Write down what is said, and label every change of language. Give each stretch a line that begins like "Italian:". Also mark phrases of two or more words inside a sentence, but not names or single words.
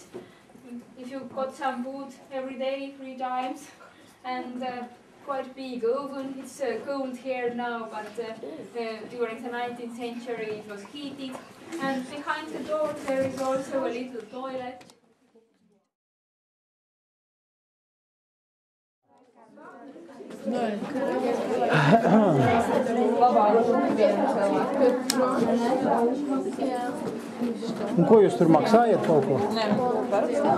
English: If you got some food every day, 3 times, and quite big oven. It's cold here now, but during the 19th century it was heated. And behind the door there is also a little toilet.
Latvian: Un ko jūs tur maksājat kaut ko? Nē, parakstīt.